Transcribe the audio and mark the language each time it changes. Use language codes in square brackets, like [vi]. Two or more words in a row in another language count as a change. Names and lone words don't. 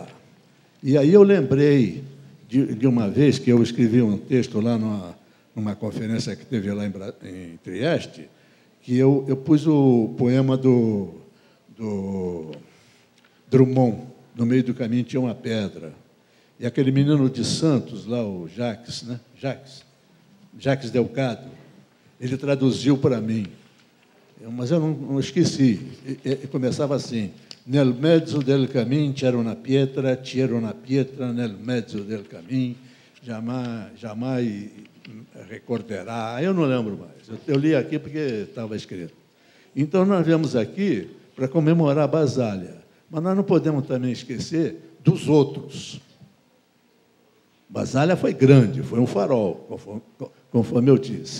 [pt] E aí eu lembrei de uma vez que eu escrevi um texto lá numa conferência que teve lá em Trieste, que eu pus o poema do Drummond. No meio do caminho tinha uma pedra. E aquele menino de Santos, lá, o Jacques, né? Jacques Delgado, ele traduziu para mim. Mas eu não esqueci. E começava assim: [it] Nel mezzo del camin c'era una pietra, nel mezzo del camin, [pt] jamais recorderá. Eu não lembro mais. Eu li aqui porque estava escrito. Então, nós viemos aqui para comemorar Basália. Mas nós não podemos também esquecer dos outros. Basália foi grande, foi um farol, conforme eu disse.